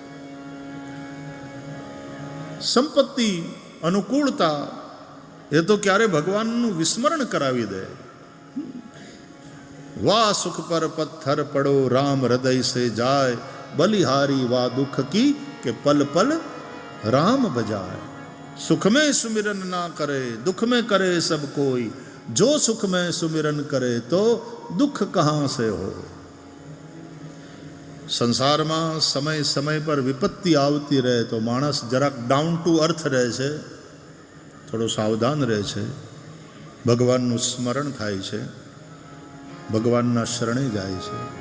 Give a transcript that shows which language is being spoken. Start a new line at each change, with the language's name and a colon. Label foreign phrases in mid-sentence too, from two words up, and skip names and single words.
Gujarati: સંપત્તિ, અનુકૂળતા એ તો ક્યારે ભગવાનનું વિસ્મરણ કરાવી દે.
Hindi: वाह सुख पर पत्थर पड़ो राम हृदय से जाय, बलिहारी वाह दुःख की के पल पल राम बजाए. सुख में सुमिरन ना करे दुख में करे सब कोई, जो सुख में सुमिरन करे तो दुख कहाँ से हो.
Gujarati: સંસારમાં સમય સમય પર વિપત્તિ આવતી રહે તો માણસ જરાક
English: down to earth
Gujarati: રહે છે, થોડો સાવધાન રહે છે, ભગવાનનું સ્મરણ થાય છે, ભગવાનના શરણે જાય છે.